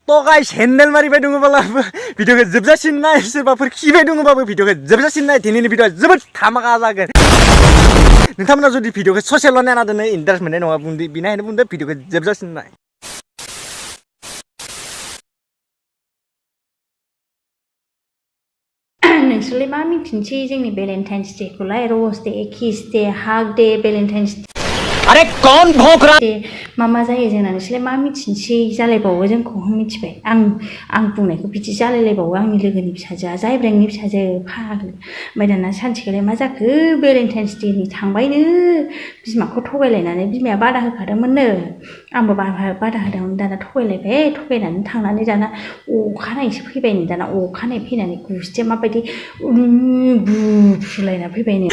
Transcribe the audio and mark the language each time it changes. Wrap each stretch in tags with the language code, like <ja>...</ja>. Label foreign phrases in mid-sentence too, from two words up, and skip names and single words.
<brx>तो गाइस हेन्डेल मारिबाय दङब्लाबो भिडिअखौ जोबजासिम नाय सोरबाफोर खिबाय दङबाबो भिडिअखौ जोबजासिम नाय दिनैनि भिडिअआ जोबोद धामाका जागोन नोंथांमोना जुदि भिडिअखौ ससेल' नायना दोनो इन्टारेस्ट मोननाय नङा बुंदो बिनिखायनो बुंदो भिडिअखौ जोबजासिम नाय नोंसोरलाय मा मिथिनोसै जोंनि</brx> <en>Valentine's Day</en> <brx>खौलाय</brx> <en>Rose Day Kiss Day Hug Day Valentine's</en> <hi>अरे कौन भौंक रहा</hi> <brx>डे मा जायो जोंना नोंसोरलाय मा मिथिनोसै जालायबावो जोंखौ मिथिबाय आं बुंनायखौ बिदि जालायलायबावो आंनि लोगोनि फिसाजोआ जायब्रेंनि फिसाजो फाग्लि ओमफ्राय दाना सानसेखालि मा जाखो</brx> <en>Valentine's Day</en> <brx>नि थांबायनो बिमाखौ थगायलायनानै बिमाया बादा होखादोंमोननो आंबो बादा होदोंमोन दाना थगायलायबाय थगायनानै थांनानै दाना अखानायैसो फैबायनो दाना अखानायै फैनानै गुस्थिया माबायदि बुफुलायना फैबायनो</brx>